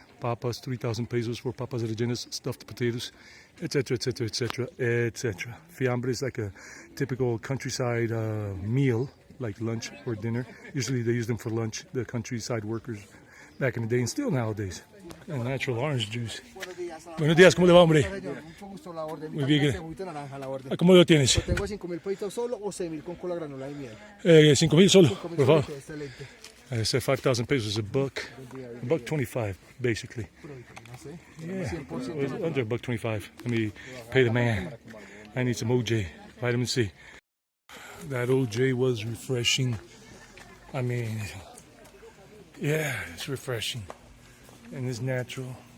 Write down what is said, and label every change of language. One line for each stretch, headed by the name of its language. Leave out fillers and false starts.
English: Papas, 3,000 pesos for papas rellenas, stuffed potatoes, etc., etc., etc., etc. Fiambre is like a typical countryside meal, like lunch or dinner. Usually they use them for lunch, the countryside workers back in the day and still nowadays. And natural orange juice.
Spanish: Buenos días, ¿cómo le va, hombre? Mucho gusto, la orden. Muy bien. Juguito naranja, la orden. ¿Cómo lo tienes? Lo tengo 5.000 pesitos solo o 6.000 con cola granulada y miel. 5,000 solo, 5.000 por favor. excelente.
English: I said 5,000 pesos is a buck 25, basically. Yeah, it was under $1.25. Let me pay the man. I need some OJ, vitamin C. That OJ was refreshing. I mean, yeah, it's refreshing. And it's natural.